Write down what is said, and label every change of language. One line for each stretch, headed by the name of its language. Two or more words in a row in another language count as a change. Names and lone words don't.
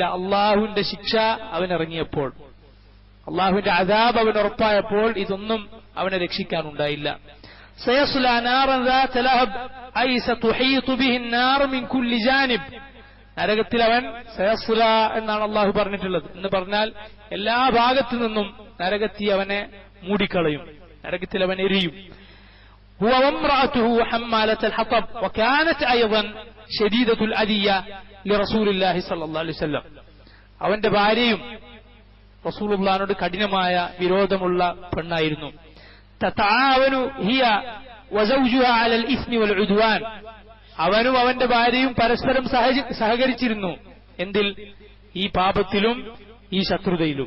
Malayalam: അള്ളാഹുവിന്റെ ശിക്ഷ അവനിറങ്ങിയപ്പോൾ, അള്ളാഹുവിന്റെ അദാബ് അവൻ ഉറപ്പായപ്പോൾ ഇതൊന്നും അവനെ രക്ഷിക്കാനുണ്ടായില്ല.
Arabic: سيصلى نارا ذات لهب أي ستحيط به نار من كل جانب.
Malayalam: നരകത്തിൽ അവൻ സയസ്ല എന്നാണ് അള്ളാഹു പറഞ്ഞിട്ടുള്ളത്. എന്ന് പറഞ്ഞാൽ എല്ലാ ഭാഗത്തു നിന്നും നരകത്തി അവനെ മൂടിക്കളയും, നരകത്തിൽ അവൻ എരിയും.
Arabic: هو وامرأته حمالة الحطب وكانت أيضا شديدة الأذية لرسول الله صلى الله عليه وسلم.
Malayalam: അവന്റെ ഭാര്യയും റസൂലുള്ളാഹിനോട് കഠിനമായ വിരോധമുള്ള പെണ്ണായിരുന്നു.
Arabic: تتعاون هي وزوجها على الإثم والعدوان.
Malayalam: അവനും അവന്റെ ഭാര്യയും പരസ്പരം സഹകരിച്ചിരുന്നു. എന്തിൽ? ഈ പാപത്തിലും ഈ ശത്രുതയിലും.